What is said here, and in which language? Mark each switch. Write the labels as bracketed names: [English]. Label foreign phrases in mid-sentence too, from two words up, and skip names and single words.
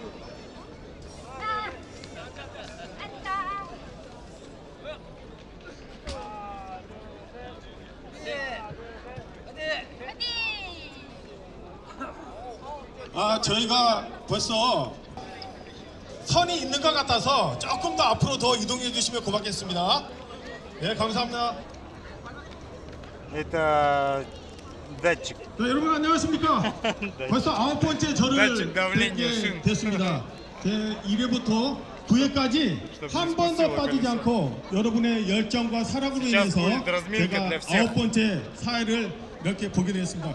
[Korean] 저희가 벌써 선이 있는 것 같아서 조금 더 앞으로 더 이동해 주시면 고맙겠습니다. 네, 감사합니다. [Russian] Это датчик. [Korean] 자, 여러분 안녕하십니까? 벌써 9번째 저를 [Russian] Датчик давления [Korean] 뵙게 [Russian] шин. [Korean] 됐습니다. 제 1회부터 9회까지 한 번도 빠지지 않고 여러분의 열정과 사랑으로 [Russian] Сейчас [Korean] 인해서 [Russian] будет разминка [Korean] 제가 [Russian] для всех. [Korean] 9번째 사회를 이렇게 보게 됐습니다.